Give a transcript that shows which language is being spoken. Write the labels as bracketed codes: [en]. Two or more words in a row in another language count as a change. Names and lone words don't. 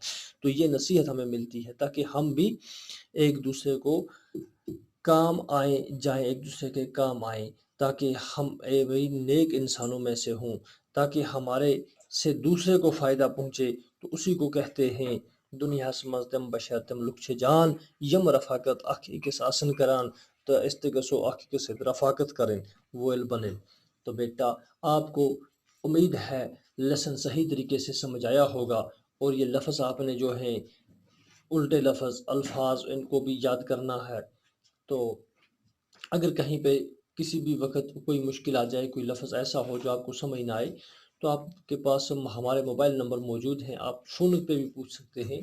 [ur] تو یہ نصیحت ہمیں ملتی ہے تاکہ ہم بھی ایک دوسرے کو کام آئیں جائیں، ایک دوسرے کے کام آئیں، تاکہ ہم نیک انسانوں میں سے ہوں، تاکہ ہمارے سے دوسرے کو فائدہ پہنچے۔ تو اسی کو کہتے ہیں [ks] دنیا سمجھ تم بشر تم لکھ جان، یم رفاقت اکھ اکس آسن کران، تو استگسو اکھ اکس رفاقت کریں وول بنیں۔ [ur] تو بیٹا آپ کو امید ہے لیسن صحیح طریقے سے سمجھ آیا ہوگا، اور یہ لفظ آپ نے جو ہیں الٹے لفظ الفاظ ان کو بھی یاد کرنا ہے۔ تو اگر کہیں پہ کسی بھی وقت کوئی مشکل آ جائے، کوئی لفظ ایسا ہو جو آپ کو سمجھ نہ آئے، تو آپ کے پاس ہمارے موبائل نمبر موجود ہیں، آپ فون پہ بھی پوچھ سکتے ہیں۔